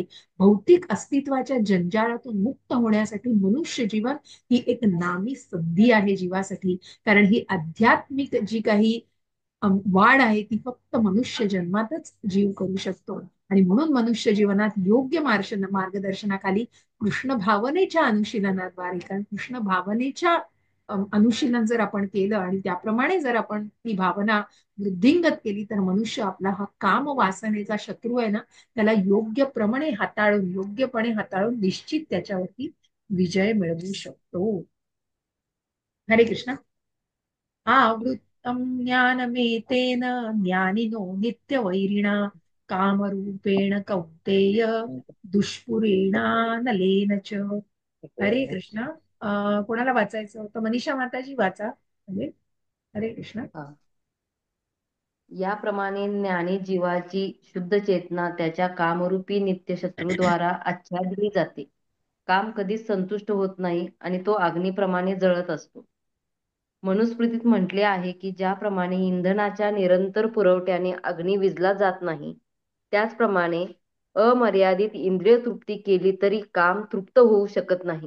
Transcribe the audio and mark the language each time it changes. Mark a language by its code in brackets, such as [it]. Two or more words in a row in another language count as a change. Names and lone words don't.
[mr] भौतिक अस्तित्वाच्या जंजाळातून मुक्त होण्यासाठी मनुष्य जीवन ही एक नामी संधी आहे जीवासाठी. कारण ही आध्यात्मिक जी काही वाढ आहे, ती फक्त मनुष्य जन्मातच जीव करू शकतो. आणि म्हणून मनुष्य जीवनात योग्य मार्गदर्शनाखाली कृष्ण भावनेच्या अनुशीलनाद्वारे, कारण कृष्ण भावनेच्या अनुशीलन जर आपण केलं आणि त्याप्रमाणे जर आपण ती भावना वृद्धिंगत केली, तर मनुष्य आपला हा काम वासनेचा शत्रू आहे ना, त्याला योग्यपणे हाताळून निश्चित त्याच्यावरती विजय मिळवू शकतो. हरे कृष्ण. [sa] आवृत्तं ज्ञानमेतेन ज्ञानिनो नित्यवैरिणा कामरूपेण कौन्तेय दुष्पुरेणानलेन च. [mr] हरे कृष्ण. कोणाला वाचायचं होतं? मनीषा माताजी वाचा. हरे हरे कृष्ण. हा. याप्रमाणे ज्ञानी जीवाची शुद्ध चेतना त्याच्या कामरूपी नित्य शत्रूद्वारा आच्छादली जाते. काम कधीच संतुष्ट होत नाही आणि तो अग्नीप्रमाणे जळत असतो. मनुस्मृतीत म्हटले आहे की ज्याप्रमाणे इंधनाच्या निरंतर पुरवठ्याने अग्नी विझला जात नाही, त्याचप्रमाणे अमर्यादित इंद्रिय तृप्ती केली तरी काम तृप्त होऊ शकत नाही.